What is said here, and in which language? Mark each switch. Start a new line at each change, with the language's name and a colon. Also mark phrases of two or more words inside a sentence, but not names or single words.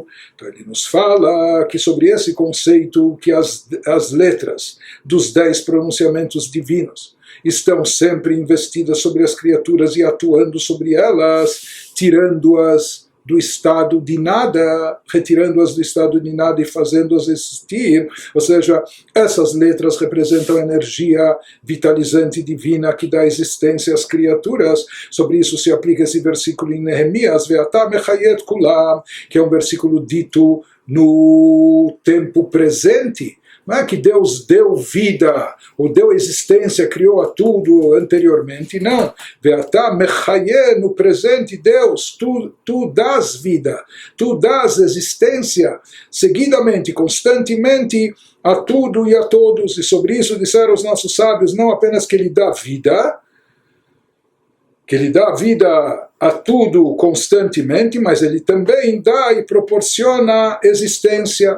Portuguese: Então ele nos fala que sobre esse conceito que as letras dos 10 pronunciamentos divinos estão sempre investidas sobre as criaturas e atuando sobre elas, tirando-as do estado de nada, retirando-as do estado de nada e fazendo-as existir. Ou seja, essas letras representam a energia vitalizante divina que dá existência às criaturas. Sobre isso se aplica esse versículo em Neemias,
Hebrew: ואתה מחיה את כולם,
Portuguese: que é um versículo dito no tempo presente. Não é que Deus deu vida, ou deu existência, criou a tudo anteriormente, não.
Hebrew: ואתה מחיה,
Portuguese: no presente, Deus, tu dás vida, tu dás existência, seguidamente, constantemente, a tudo e a todos. E sobre isso disseram os nossos sábios, não apenas que Ele dá vida, que Ele dá vida a tudo constantemente, mas Ele também dá e proporciona existência.